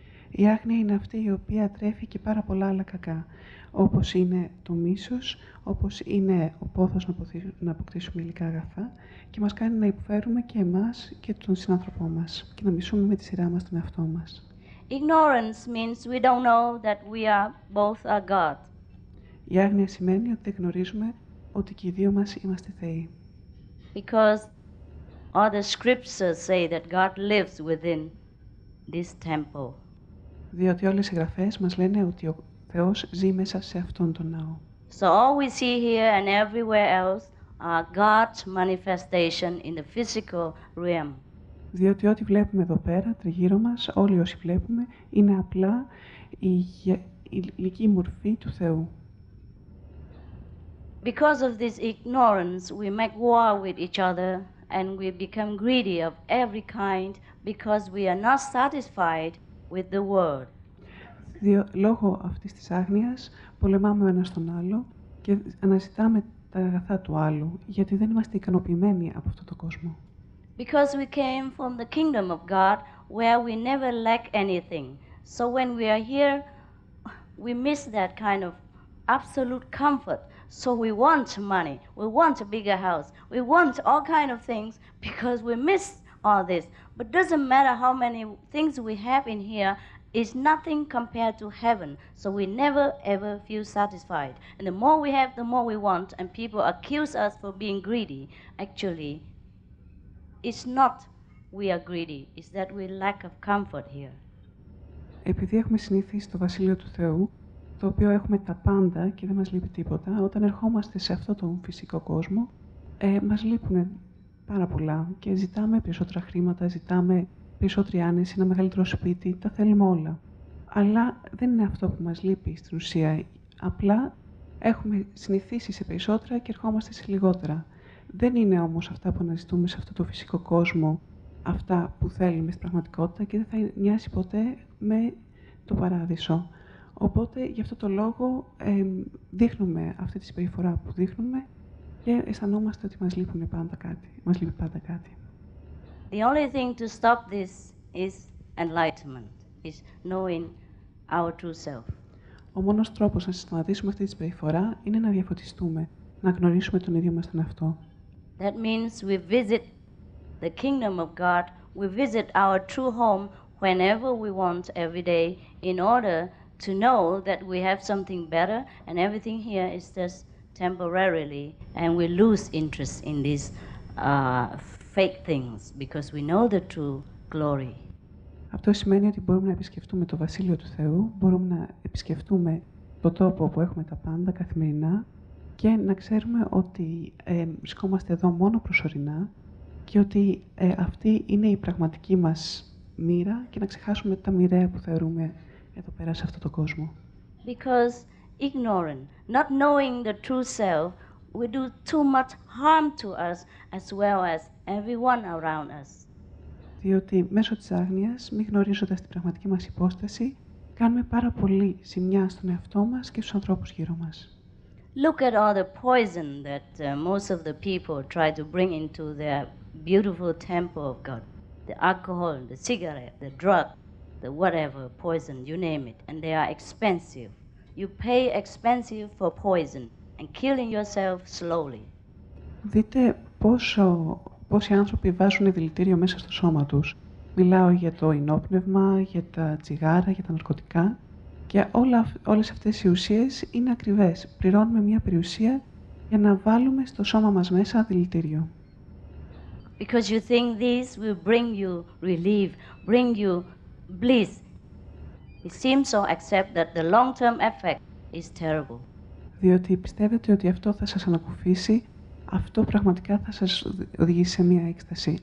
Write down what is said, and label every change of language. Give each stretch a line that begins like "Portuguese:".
Greek: Η άγνοια είναι αυτή η οποία τρέφει και πάρα πολλά άλλα κακά, όπως είναι το μίσος, όπως είναι ο πόθος να αποκτήσουμε υλικά αγαθά και μας κάνει να υποφέρουμε και εμάς και τον συνάνθρωπό μας και να μισούμε με τη σειρά μας τον εαυτό μας.
English: Ignorance means we don't know that we are both a God.
Greek: Η άγνοια σημαίνει ότι δεν γνωρίζουμε ότι και οι δύο μας είμαστε θεοί.
English: Because all the scriptures say that God lives within this temple.
Greek: Διότι όλες οι γραφές μας λένε ότι ο Θεός ζει μέσα σε αυτόν τον ναό.
English: So all we see here and everywhere else are God's manifestation in the physical realm.
Greek: Διότι ό,τι βλέπουμε εδώ πέρα, τριγύρω μας, όλοι όσοι βλέπουμε, είναι απλά η υλική μορφή του Θεού.
English: Because of this ignorance, we make war with each other and we become greedy of every kind because we are not satisfied with the world.
Greek: Λόγω αυτής της άγνοιας, πολεμάμε ο ένας τον άλλο και αναζητάμε τα αγαθά του άλλου, γιατί δεν είμαστε ικανοποιημένοι από αυτόν τον κόσμο.
English: Because we came from the kingdom of God, where we never lack anything. So when we are here, we miss that kind of absolute comfort. So we want money, we want a bigger house, we want all kind of things because we miss all this. But doesn't matter how many things we have in here, it's nothing compared to heaven. So we never ever feel satisfied. And the more we have, the more we want. And people accuse us for being greedy. Actually, it's not we are greedy, it's that we lack of comfort here.
Greek: Επειδή έχουμε συνηθίσει στο Βασίλειο του Θεού, το οποίο έχουμε τα πάντα και δεν μας λείπει τίποτα, όταν ερχόμαστε σε αυτόν τον φυσικό κόσμο, μας λείπουν πάρα πολλά και ζητάμε περισσότερα χρήματα, ζητάμε περισσότερη άνεση, ένα μεγαλύτερο σπίτι, τα θέλουμε όλα. Αλλά δεν είναι αυτό που μας λείπει στην ουσία. Απλά έχουμε συνηθίσει σε περισσότερα και ερχόμαστε σε λιγότερα. Δεν είναι όμως αυτά που αναζητούμε σε αυτό το φυσικό κόσμο, αυτά που θέλουμε στην πραγματικότητα και δεν θα μοιάσει ποτέ με το παράδεισο. Οπότε, γι' αυτό το λόγο, δείχνουμε αυτή τη συμπεριφορά που δείχνουμε και αισθανόμαστε ότι μας λείπει πάντα κάτι.
English: The only thing to stop this is enlightenment, is knowing our true self.
Greek: Ο μόνος τρόπος να συστηματίσουμε αυτή τη συμπεριφορά είναι να διαφωτιστούμε, να γνωρίσουμε τον ίδιο μας τον εαυτό.
English: That means we visit the kingdom of God, we visit our true home whenever we want every day in order to know that we have something better and everything here is just temporarily and we lose interest in these fake things because we know the true glory.
Greek: Αυτό σημαίνει ότι μπορούμε να επισκεφτούμε το Βασίλειο του Θεού, μπορούμε να επισκεφτούμε το τόπο όπου έχουμε τα πάντα καθημερινά και να ξέρουμε ότι βρισκόμαστε εδώ μόνο προσωρινά και ότι αυτή είναι η πραγματική μας μοίρα και να ξεχάσουμε τα μοιραία που θεωρούμε εδώ πέρα σε αυτόν τον κόσμο.
English: Because ignorant, not knowing the true self, we do too much harm to us as well as everyone around us.
Greek: Διότι μέσω της άγνοιας, μη γνωρίζοντας την πραγματική μας υπόσταση, κάνουμε πάρα πολύ ζημιά στον εαυτό μας και στους ανθρώπους γύρω μας.
English: Look at all the poison that most of the people try to bring into their beautiful temple of God. The alcohol, the cigarette, the drug, the whatever, poison, you name it. And they are expensive. You pay expensive for poison and killing yourself slowly.
Greek: Δείτε πόσοι άνθρωποι βάζουν δηλητήριο μέσα στο σώμα τους. Μιλάω για το υνόπνευμα, για τα τσιγάρα, για τα ναρκωτικά. Και όλες αυτές οι ουσίες είναι ακριβές. Πληρώνουμε μια περιουσία για να βάλουμε στο σώμα μας μέσα δηλητήριο.
English: Because you think this will bring you relief, bring you bliss. It seems so, except that the long-term effect is terrible.
Greek: Διότι πιστεύετε ότι αυτό θα σας ανακουφίσει, αυτό πραγματικά θα σας οδηγήσει σε μια έκσταση.